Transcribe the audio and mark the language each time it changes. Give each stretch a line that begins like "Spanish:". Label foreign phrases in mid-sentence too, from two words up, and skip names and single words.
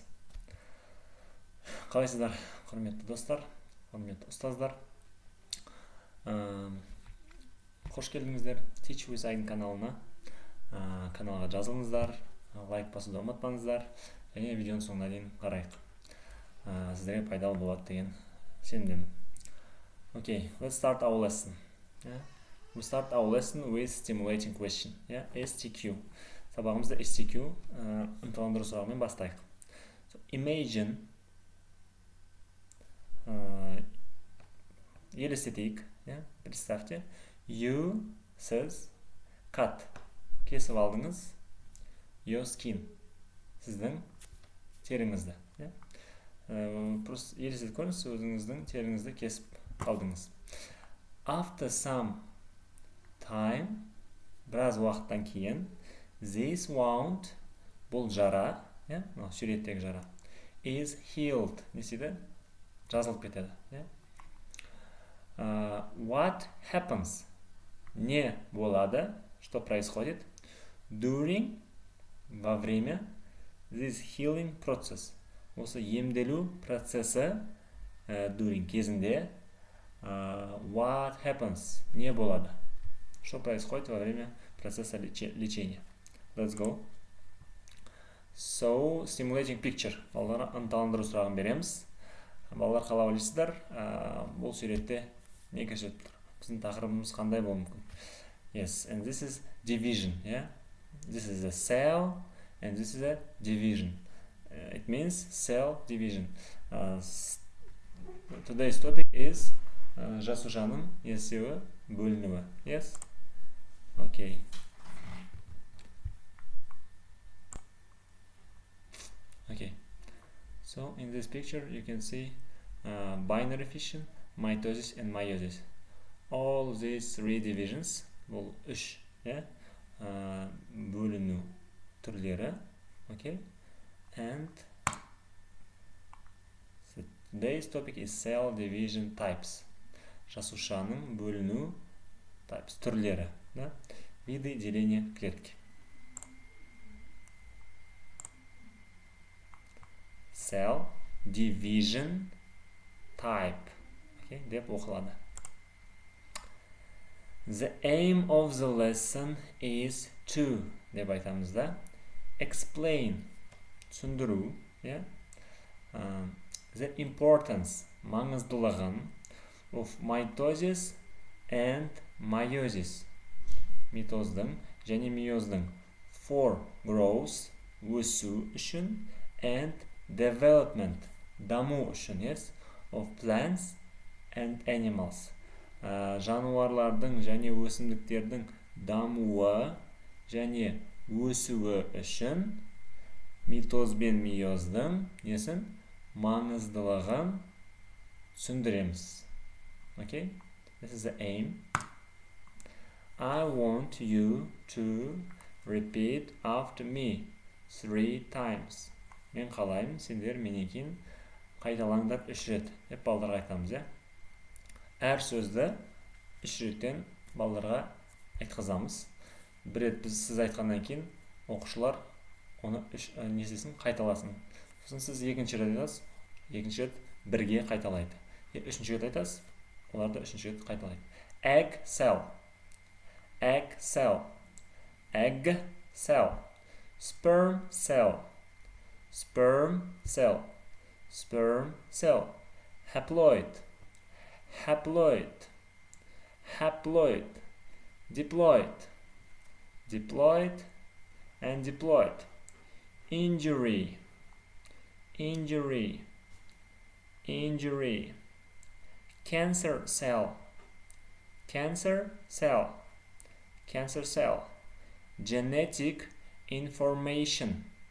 Kazakh: Қалайсыздар, құрметті достар, құрметті ұстаздар. Қош келдіңіздер Teach with Aydin каналына. Каналға жазылыңыздар, лайк басуды ұмытпаңыздар, және видеоның соңына дейін қарайық. Сіздерге пайдалы болады деген сенімдемін.
English: Okay, let's start our lesson. We start our lesson with stimulating question. STQ.
Kazakh: Сабағымызды STQ ынталандыру сұрағымен бастайық. Imagine, елестетейік, представьте, сіз cut, кесіп алдыңыз,
English: your skin,
Kazakh: сіздің теріңізді. Просто елестетіп көріңіз, өзіңіздің теріңізді кесіп алдыңыз.
English: After some time,
Kazakh: біраз уақыттан кейін,
English: this wound,
Kazakh: бұл жара, суреттегі жара,
English: is healed,
Kazakh: деседі, жазылып кетеді.
English: What happens?
Kazakh: Не болады?
Russian: Что происходит? During, во время,
English: this healing process.
Kazakh: Осы емделу процесі during, кезінде,
English: what happens?
Kazakh: Не болады?
Russian: Что происходит во время процесса лечения?
English: Let's go. So, stimulating picture.
Kazakh: Балаларға ынталандыру сұрағын береміз. Балалар қалай ойлайсыздар? Бұл суретте не көрсетіп тұр? Біздің тақырыбымыз қандай болуы мүмкін?
English: Yes, and this is division. This is a cell, and this is a division. It means cell division. Today's topic is
Kazakh: жасушаның есеуі, бөлінуі.
English: Yes? Okay. Okay. So in this picture you can see binary fission, mitosis and meiosis. All these three divisions,
Kazakh: бұл үш бөліну түрлері.
English: Okay? And today's topic is cell division types.
Kazakh: Жасушаның бөліну types, түрлері.
Russian: Виды деления клетки.
English: Cell division type.
Kazakh: Okay, деп оқылады.
English: The aim of the lesson is to,
Kazakh: деп айтамыз да,
English: explain, түсіндіру, the importance, маңыздылығын of mitosis and meiosis,
Kazakh: митоздың және мейоздың,
English: for growth,
Kazakh: өсу үшін,
English: and development,
Kazakh: даму үшін,
English: of plants and animals,
Kazakh: жануарлардың және өсімдіктердің дамуы және өсуі үшін митоз бен мейоздың маңыздылығын түсіндіреміз.
English: Okay? This is the aim. I want you to repeat after me 3 times.
Kazakh: Мен қалаймын, сендер менен кейін қайталаңдар 3 рет. Деп балдарға айтамыз, Әр сөзді 3 реттен балдарға айтқызамыз. Бір рет сіз айтқаннан кейін оқушылар оны несесін қайталасын. Сосын сіз екінші рет айтасыз, екінші рет бірге қайталайды. Үшінші рет айтасыз, оларды үшінші рет қайталайды.
English: Egg cell, egg cell, egg cell, sperm cell, sperm cell, sperm cell, haploid, haploid, haploid, diploid, diploid and diploid, injury, injury, injury, cancer cell, cancer cell, cancer cell, genetic information,